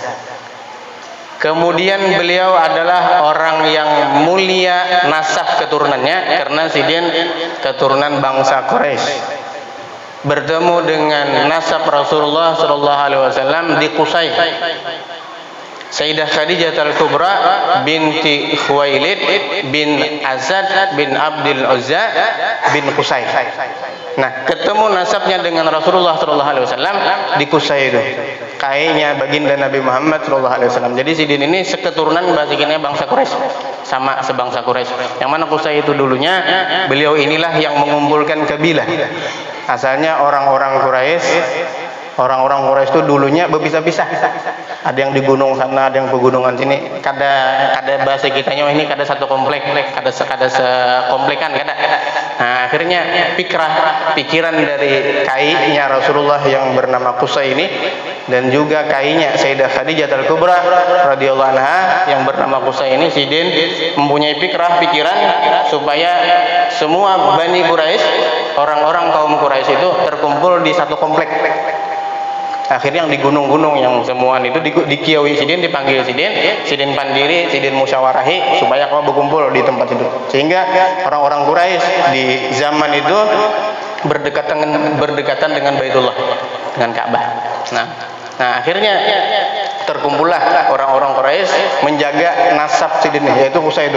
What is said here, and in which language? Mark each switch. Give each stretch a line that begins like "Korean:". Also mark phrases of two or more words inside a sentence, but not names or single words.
Indonesian: Kemudian beliau adalah orang yang mulia nasab keturunannya, karena Sidin keturunan bangsa Quraisy. Bertemu dengan nasab Rasulullah
Arabic: sallallahu alaihi wasallam
Indonesian: di Qusay. Sayyidah Khadijah Al-Kubra binti Khuwailid bin Asad bin Abdul Uzza bin Qusay. Nah, ketemu nasabnya dengan Rasulullah
Arabic: sallallahu alaihi wasallam
Indonesian: di Qusay itu. Kayaknya baginda Nabi Muhammad
Arabic: sallallahu alaihi wasallam.
Indonesian: Jadi Sidin ini seketurunan bangsa Quraisy, sama sebangsa Quraisy. Yang mana Qusay itu dulunya beliau inilah yang mengumpulkan kabilah. Asalnya orang-orang Quraisy itu dulunya berpisah-pisah. Ada yang di gunung sana, ada yang pegunungan sini.
Banjar: Kada bahasa kitanya ini kada satu komplek, kada sekomplekan kada.
Indonesian: Nah, akhirnya pikiran dari kainya Rasulullah yang bernama Qusay ini, dan juga kainya Sayyidah Khadijah Al-Kubra
Arabic: radhiyallahu anha
Indonesian: yang bernama Qusay ini, Sidin mempunyai pikiran supaya semua Bani Quraisy, orang-orang kaum Quraisy itu terkumpul di satu komplek.
Banjar: Akhirnya yang di gunung-gunung yang semuaan itu dikiawi Sidin, dipanggil Sidin pandiri, Sidin musyawarahi supaya kau berkumpul di tempat itu.
Indonesian: Sehingga orang-orang Quraisy di zaman itu berdekatan dengan Baitullah, dengan Ka'bah. Nah, akhirnya terkumpullah orang-orang Quraisy menjaga nasab Sidin, yaitu Qusay itu.